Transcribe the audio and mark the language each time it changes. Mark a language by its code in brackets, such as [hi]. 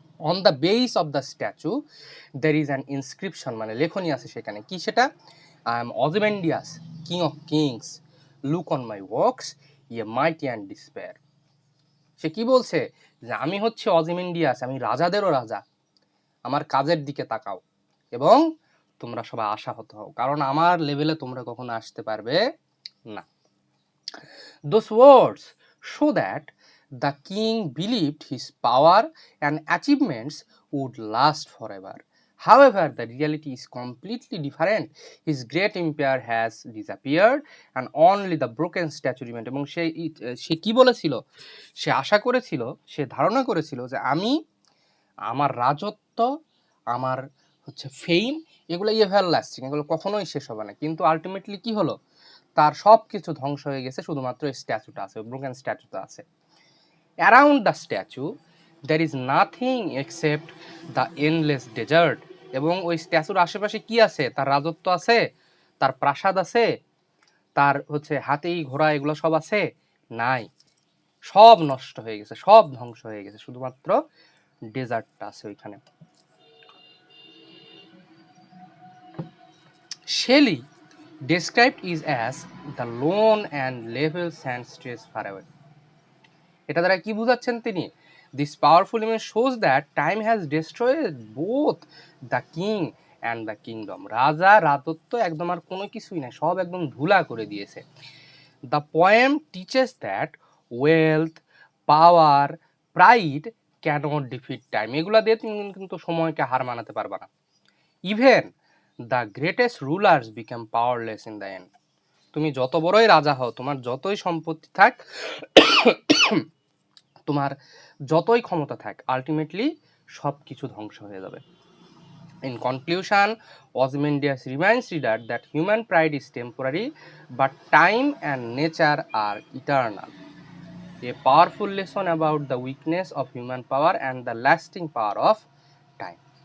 [en] on the base of the statue there is an inscription, [bn] মানে লেখনী আছে সেখানে, কি সেটা, [en] I am Ozymandias king of kings, look on my works ye mighty and despair. [bn] সে কি বলছে, যে আমি হচ্ছে অজিমেন্ডিয়াস, আমি রাজাদেরও রাজা, আমার কাজের দিকে তাকাও এবং তোমরা সবাই আশাহত হও, কারণ আমার লেভেলে তোমরা কখনো আসতে পারবে না। [en] Those words show that the king believed his power and achievements would last forever. However, the reality is completely different. His great empire has disappeared and only the broken statue remained. [bn] এবং সে কি বলেছিল, সে আশা করেছিল, সে ধারণা করেছিল যে আমার রাজত্ব, আমার হচ্ছে ফেম, এগুলো এভারলাস্টিং, এগুলো কখনোই শেষ হবে না, কিন্তু আলটিমেটলি কি হলো, তার সব কিছু ধ্বংস হয়ে গেছে, শুধুমাত্র স্ট্যাচুটা আছে, ব্রোকেন স্ট্যাচুটা আছে। [en] Around the statue there is nothing except the endless desert. [bn] এবং ওই স্ট্যাচুর আশেপাশে কি আছে, তার রাজত্ব আছে, তার প্রাসাদ আছে, তার হচ্ছে হাতি ঘোড়া, এগুলো সব আছে, নাই, সব নষ্ট হয়ে গেছে, সব ধ্বংস হয়ে গেছে, শুধুমাত্র ডেজার্টটা আছে ওইখানে। [en] Shelley described it as the lone and level sand stretched far away. [bn] এটা দ্বারা কি বুঝাচ্ছেন তিনি, [en] This powerful image shows that time has destroyed both the king and the kingdom. [bn] রাজা রাজত্ব একদম আর কোনো কিছুই নাই, সব একদম ধুলা করে দিয়েছে। [en] The poem teaches that wealth, power, pride cannot defeat time. [bn] এগুলা দিয়ে তুমি কিন্তু সময়কে হার মানাতে পারবা না। [en] Even the greatest rulers become powerless in the end. [bn] তুমি যত বড়ই রাজা হও, তোমার যতই সম্পত্তি থাক, তোমার যতই ক্ষমতা থাক, আলটিমেটলি সব কিছু ধ্বংস হয়ে যাবে। [en] In conclusion, Ozymandias reminds reader that human pride is temporary, but time and nature are eternal. A powerful lesson about the weakness of human power and the lasting power of time.